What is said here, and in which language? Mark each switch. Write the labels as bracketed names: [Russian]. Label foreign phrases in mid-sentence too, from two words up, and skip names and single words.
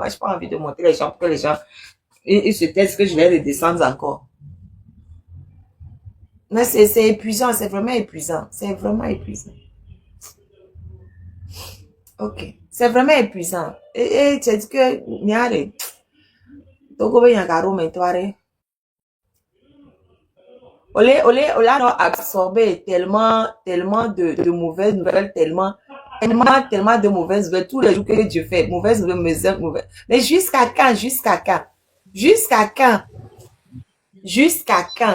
[French] J'ai pas envie de monter les gens pour que les gens, ils se testent que je vais les descendre encore. Mais c'est épuisant, c'est vraiment épuisant. C'est vraiment épuisant. Ok. C'est vraiment épuisant. Et tu as dit que, nyare, Togo be yangaro mentoire. On a absorbé tellement de mauvaises nouvelles, tellement de mauvaises nouvelles. Tous les jours que Dieu fait, mauvaises nouvelles. Mais jusqu'à quand? Jusqu'à quand?